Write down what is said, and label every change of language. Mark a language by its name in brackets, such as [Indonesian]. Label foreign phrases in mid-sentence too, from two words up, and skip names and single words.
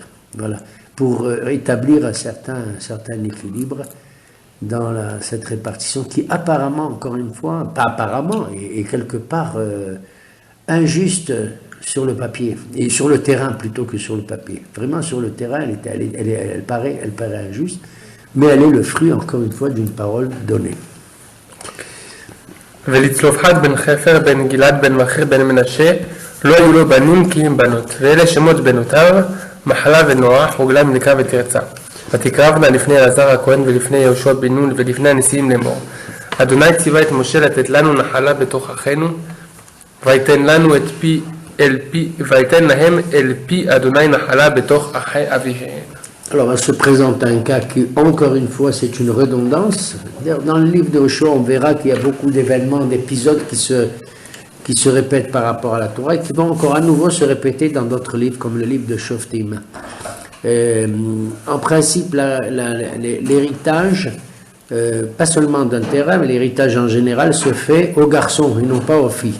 [French] Voilà, pour établir un certain équilibre dans cette répartition qui apparemment, encore une fois, pas apparemment, est quelque part injuste sur le papier, et sur le terrain plutôt que sur le papier. Vraiment sur le terrain, elle paraît injuste, mais elle est le fruit, encore une fois, d'une parole donnée. [Hebrew] ולצלופחד בן חפר בן גלעד בן מכר בן מנשה לא היו לו בנים כי הם בנות, ואלה שמות בנותיו מחלה ונועה חוגלה מלכה ותרצה. ותקרבנה לפני אלעזר הכהן ולפני יהושע בן נון ולפני הנשיאים לאמור. אדוני ציווה את משה לתת לנו נחלה בתוך אחינו, ויתן להם אל פי אדוני נחלה בתוך אחי אביהם. [French] Alors, il se présente un cas qui, encore une fois, c'est une redondance. Dans le livre de Joshua, on verra qu'il y a beaucoup d'événements, d'épisodes qui se répètent par rapport à la Torah et qui vont encore à nouveau se répéter dans d'autres livres, comme le livre de Shoftim. En principe, l'héritage, pas seulement d'un terrain, mais l'héritage en général se fait aux garçons et non pas aux filles.